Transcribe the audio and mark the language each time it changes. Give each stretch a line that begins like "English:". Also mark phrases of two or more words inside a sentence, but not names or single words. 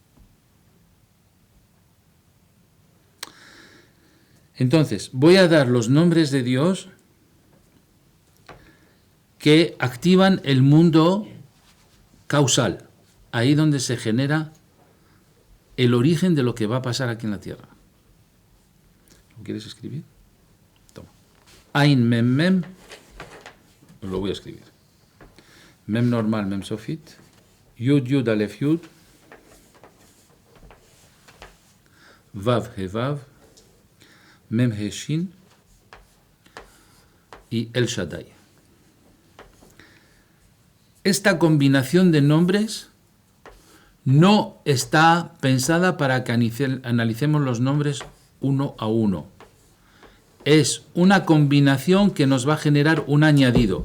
Spanish: Entonces, voy a dar los nombres de Dios que activan el mundo causal, ahí donde se genera el origen de lo que va a pasar aquí en la tierra. ¿Lo quieres escribir? Toma.
Hebrew: עין מם מם,
Spanish: lo voy a escribir. Mem normal,
Hebrew: מם סופית. יוד יוד אלף יוד, ואו הא ואו, מם הא שין y אל שדי.
Spanish: Esta combinación de nombres no está pensada para que analicemos los nombres uno a uno. Es una combinación que nos va a generar un añadido.